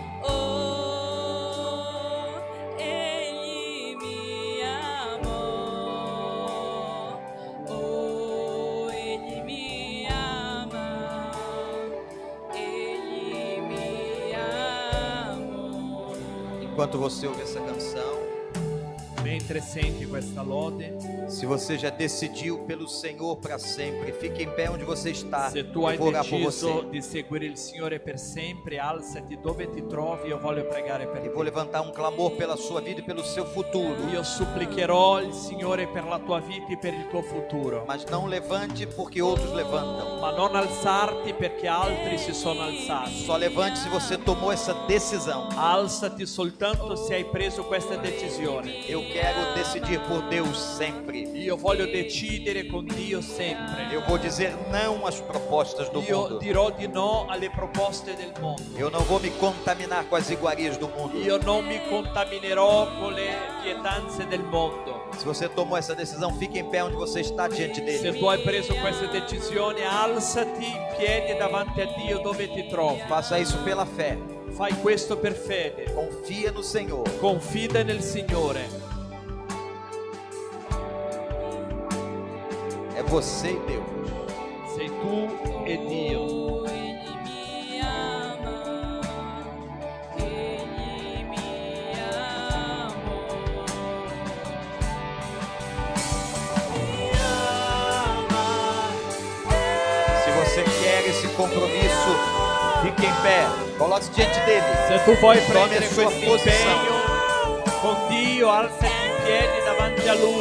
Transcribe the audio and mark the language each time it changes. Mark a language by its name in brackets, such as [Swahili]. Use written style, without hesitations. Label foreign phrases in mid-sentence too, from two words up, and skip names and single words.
[Italian] Oh, egli mi amò. Oh, egli mi ama. Egli mi amò. [Portuguese] Enquanto você ouve essa canção, [Italian] Mentre senti questa lode, [Portuguese] se você já decidiu pelo Senhor para sempre, fique em pé onde você está. [Italian] se tu [Portuguese] Eu [Italian] hai [Portuguese] vou orar por [Italian] deciso [Portuguese] você. [Italian] di seguire il Signore per sempre, alzati dove ti trovi, io voglio pregare per [Portuguese] E vou [Italian] te. [Portuguese] levantar um clamor pela sua vida e pelo seu futuro. [Italian] Io supplicherò il Signore per la tua vita e per il tuo futuro, [Portuguese] Mas não levante porque outros levantam. [Italian] ma non alzarti perché altri si sono alzati. [Portuguese] Só levante se você tomou essa decisão. [Italian] Alzati soltanto se hai preso questa decisione. [Portuguese] Eu quero decidir por Deus sempre. [Italian] Io voglio decidere con Dio sempre. [Portuguese] Eu vou dizer não às propostas do [Italian] Io [Portuguese] mundo. [Italian] dirò di no alle proposte del mondo. [Portuguese] Eu não vou me contaminar com as iguarias do mundo. [Italian] Io non mi contaminerò con le pietanze del mondo. [Portuguese] Se você tomou essa decisão, fique em pé onde você está diante [Italian] Se [Portuguese] dele. [Italian] tu hai preso questa decisione, alzati in piedi davanti a Dio dove ti trovi. [Portuguese] Faça isso pela fé. [Italian] Fai questo per fede. [Portuguese] Confia no Senhor. [Italian] Confida nel Signore. [Portuguese] É você e Deus. [Italian] Sei tu e Dio. Oh, egli mi ama. Egli mi amò. Mi ama. [Portuguese] Se você quer esse compromisso, fique em pé. Coloque-se diante dele. [Italian] Se tu vuoi [Portuguese] Tome [Italian] prendere [Portuguese] a sua [Italian] questo [Portuguese] posição. [Italian] impegno con Dio, alzati in piedi davanti a Lui.